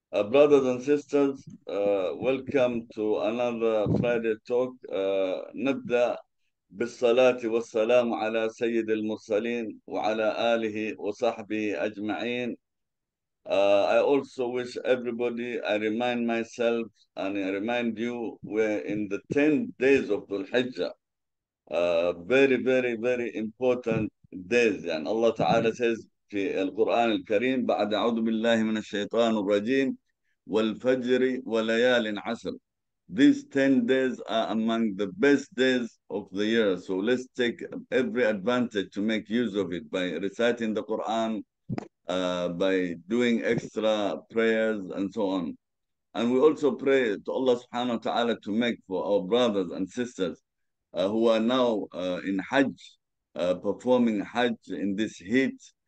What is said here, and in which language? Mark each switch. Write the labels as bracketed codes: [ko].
[en] Brothers and sisters, welcome to another Friday talk. [ar] نبدأ بالصلاة والسلام على سيد المرسلين وعلى آله وصحبه أجمعين. [en] I also wish everybody, I remind myself and I remind you, we're in the 10 days of Dhul Hijjah. Very, very, very important days. [ar] يعني الله تعالى [en] says [ar] في القرآن الكريم بعد أعوذ بالله من الشيطان الرجيم والفجر وليال عشر. [en] These 10 days are among the best days of the year. So let's take every advantage to make use of it by reciting the Quran, by doing extra prayers and so on. And we also pray to Allah subhanahu wa ta'ala to make for our brothers and sisters who are now in Hajj, performing Hajj in this heat.